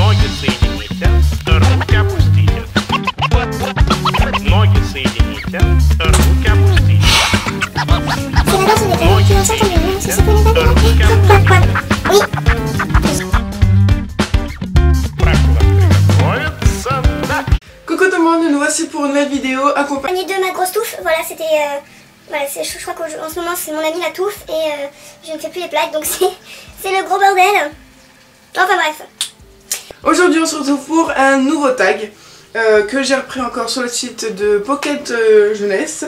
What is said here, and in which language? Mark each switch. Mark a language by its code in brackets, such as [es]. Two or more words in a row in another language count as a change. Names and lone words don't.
[ru] соедините, руки опустите. Ноги соедините, руки опустите. Ноги соедините, руки опустите. Приготовиться. [fr] Coucou tout le monde, nous voici pour une nouvelle vidéo accompagnée de ma grosse touffe. Voilà, c'était... voilà, je crois qu'en ce moment c'est mon ami la touffe et je ne fais plus les plaques, donc c'est le gros bordel. Enfin bref. Aujourd'hui on se retrouve pour un nouveau tag que j'ai repris encore sur le site de Pocket Jeunesse.